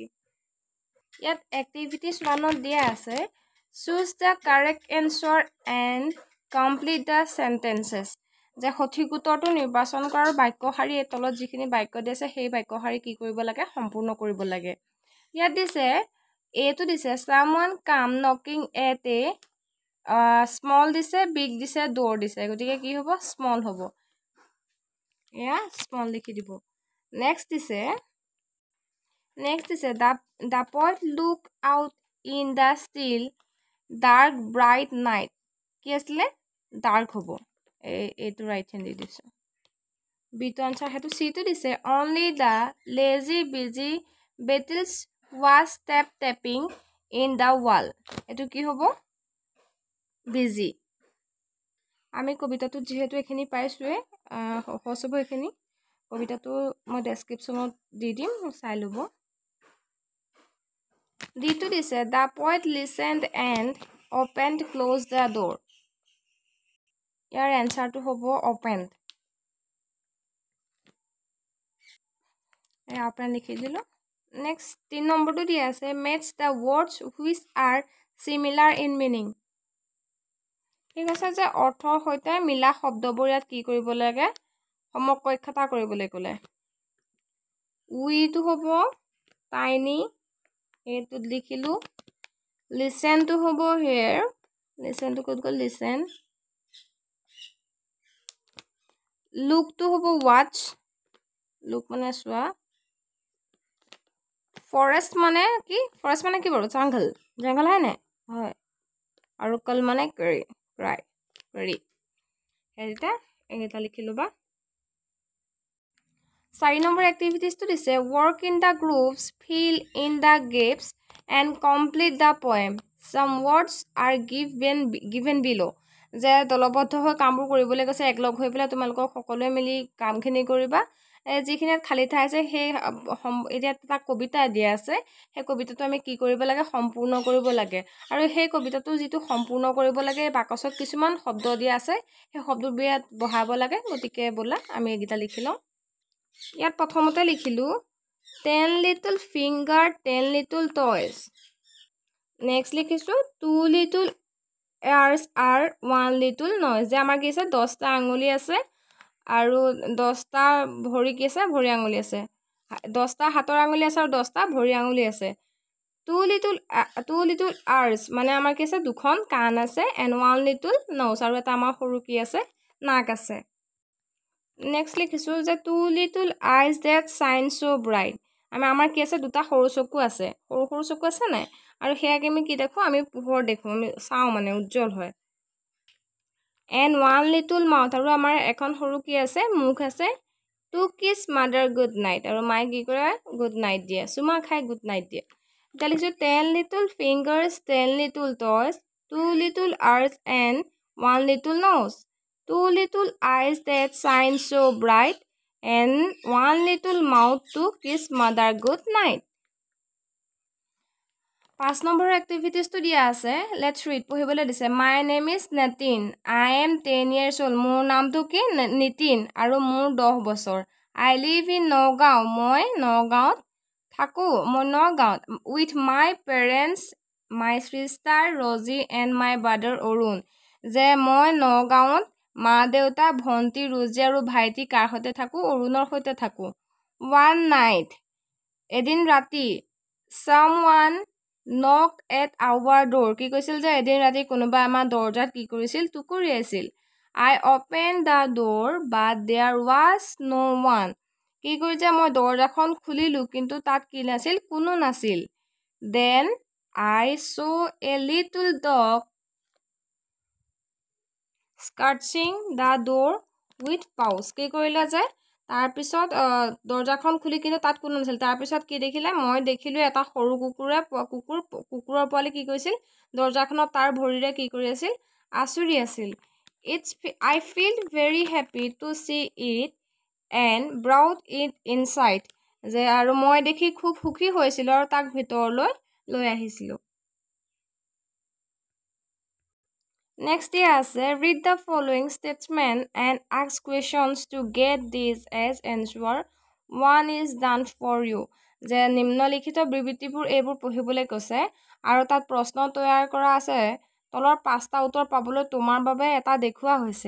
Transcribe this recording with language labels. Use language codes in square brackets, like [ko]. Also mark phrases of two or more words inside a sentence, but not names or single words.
[as] ইয়াত এক্টিভিটিছ 1ত দিয়া আছে [en] choose the correct answer and complete the sentences. [as] যে সঠিক উত্তৰটো নিৰ্বাচন কৰাৰ বাক্যশাৰী এই তলত যিখিনি বাক্য দিছে সেই বাক্যশাৰী কি কৰিব লাগে সম্পূৰ্ণ কৰিব লাগে। ইয়াত দিছে এটো দিছে [en] someone come knocking at a [as] স্মল দিছে বিগ দিছে ডোৰ দিছে গতিকে কি হ'ব স্মল হ'ব এয়া স্মল লিখি দিব। [en] নেক্সট দিছে the boy look out in the still dark bright night [as] কি আছিলে [en] ডাৰ্ক [as] হ'ব এইটো [en] right hand [as] দি দিছো। বিটো আনসাৰ হেতু সি টো দিছে [en] only the lazy busy beetles was tapping in the wall [as] এটো কি হ'ব [en] busy। [as] আমি কবিতাটো যেহেতু এখিনি পাইছোৱে সহজ হ'ব এখিনি কবিতাটো মই ডেসক্ৰিপচনত দি দিম চাই লব। ডিটো দিছে [en] the poet listened and opened closed the door [as] ইয়াৰ এনসাৰটো হ'ব [en] opened open [as] লিখি দিলো। নেক্সট 3 নম্বৰটো দিয়া আছে [en] match the words which are similar in meaning [as] ঠিক আছে যে অৰ্থৰ সৈতে মিলা শব্দবোৰ ইয়াত কি কৰিব লাগে সমকক্ষতা কৰিবলৈ ক'লে। we টো হ'ব tiny এইটো লিখিলো। listen টো হ'ব [en] here listen [as] টো ক'ত গ'ল listen। look টো হ'ব watch look মানে চোৱা। forest মানে কি বাৰু জংঘল হয় নে হয় আৰু কল মানে কৰি এটা লিখি লবা। 4 নম্বৰ এক্টিভিটিছটো দিছে [en] work in the groups fill in the gaps and complete the poem some words are given below [as] যে দলবদ্ধ হৈ কামবোৰ কৰিবলৈ কৈছে একলগ হৈ পেলাই তোমালোকক সকলোৱে মিলি কামখিনি কৰিবা। যিখিনি খালি ঠাই আছে সেই এতিয়া এটা কবিতা দিয়া আছে সেই কবিতাটো আমি কি কৰিব লাগে সম্পূৰ্ণ কৰিব লাগে আৰু সেই কবিতাটো যিটো সম্পূৰ্ণ কৰিব লাগে বাকচত কিছুমান শব্দ দিয়া আছে সেই শব্দবোৰ ইয়াত বহাব লাগে গতিকে বলা আমি এইগিটা লিখি লওঁ। ইয়াত প্ৰথমতে লিখিলো [en] 10 little finger 10 little toys। [as] নেক্সট লিখিছো [en] 2 little ears are 1 little noise [as] যে আমাৰ কি আছে 10টা আঙুলি আছে আৰু 10টা ভৰি কি আছে ভৰি আঙুলি আছে 10টা হাতৰ আঙুলি আছে আৰু 10টা ভৰি আঙুলি আছে। [en] 2 little ears [as] মানে আমাৰ কি আছে দুখন কাণ আছে [en] and 1 little nose [as] আৰু এটা আমাৰ সৰু কি আছে নাক আছে। নেক্সট লিখিছো যে [en] 2 little eyes that shine so bright [as] আমাৰ কি আছে দুটা সৰু চকু আছে সৰু চকু আছে নাই আৰু হেয়াকে আমি কি দেখো আমি পোহৰ দেখো আমি চাও মানে উজ্জ্বল হয়। [en] and 1 little mouth [as] আৰু আমাৰ এখন সৰু কি আছে মুখ আছে [en] to kiss mother good night [as] আৰু মাই কি কৰে [en] good night [as] দিয়ে সুমা খাই [en] good night [as] দিয়ে। [en] এতিয়া লিখিছো 10 little fingers 10 little toes 2 little ears and 1 little nose 2 little eyes that shine so bright and 1 little mouth to kiss mother good night। [as] 5 নম্বৰ এক্টিভিটিছটো দিয়া আছে [en] let's read [as] পঢ়িবলৈ দিছে [en] my name is Nitin I am 10 years old [as] মোৰ নামটো কি নিতিন আৰু মোৰ 10 বছৰ [en] I live in [as] নগাঁও মই নগাঁৱত থাকো মই নগাঁৱত [en] with my parents my sister Rosie and my brother Arun [as] যে মই নগাঁৱত মা দেউতা ভন্টি ৰুজি আৰু ভাইটি কাৰ সৈতে থাকো অৰুণৰ সৈতে থাকো। [en] one night [as] এদিন ৰাতি [en] someone knocked at our door [as] কি কৈছিল যে এদিন ৰাতি কোনোবা আমাৰ দৰজাত কি কৰিছিল টুকুৰিয়াইছিল। [en] I opened the door but there was no one [as] কি কৰিছে মই দৰজাখন খুলিলো কিন্তু তাত কি নাছিল কোনো নাছিল। [en] then I saw a little dog scratching the door with paws [as] কি কৰিলা যে তাৰ পিছত দৰজাখন খুলি কিন্তু তাত কোনো নাছিল তাৰ পিছত কি দেখিলে মই দেখিলো এটা সৰু কুকুৰৰ পোৱালি কি কৰিছিল দৰজাখনত তাৰ ভৰিৰে কি কৰি আছিল আচুৰি আছিল। [en] I feel very happy to see it and brought it inside. [as] যে আৰু মই দেখি খুব সুখী হৈছিলোঁ আৰু তাক ভিতৰলৈ লৈ আহিছিলোঁ। [en] Next [as] দিয়া আছে [en] read the following statement and ask questions to get this as answer. One is done for you. [as] যে নিম্নলিখিত বিবৃতিবোৰ এইবোৰ পঢ়িবলৈ কৈছে আৰু তাত প্ৰশ্ন তৈয়াৰ কৰা আছে। তলৰ 5টা উত্তৰ পাবলৈ তোমাৰ বাবে এটা দেখুওৱা হৈছে।